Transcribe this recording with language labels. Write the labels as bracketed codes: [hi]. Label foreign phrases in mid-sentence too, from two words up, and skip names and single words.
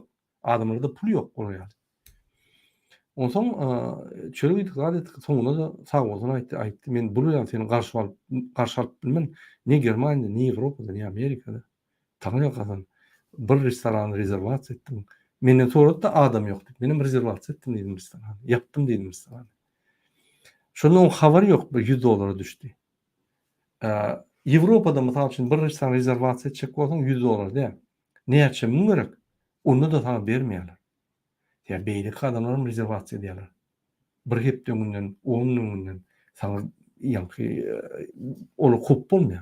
[tk] Adamlarda pul ýok bolýar. Ondan soň çöreği tıklar etdik. Soňuna da sağ bolsun aýtdy. Men bu ýa seni garşy alyp bilmem. Ne Germaniýada, ne Ýewropada, ne Amerikada. Taňa galan bir restoran rezerwasiýa etdim. Menden sorady da adam ýok dedi. Menim rezerwasiýa etdim dedim restoran. [tr] Yaptım dedim [tk] restoran. Şondan habar ýok, $100 düşdi. Ýewropada mysal üçin bir restoran rezerwasiýa etjek bolsaň $100 dä. Näçe müň gerek? Onu da sana bermeýärler. Ya beýlik adamlar rezerwasiýa edýärler. Bir hepde günden, 10 günden sana ýa-ni olu kop bolmaýar.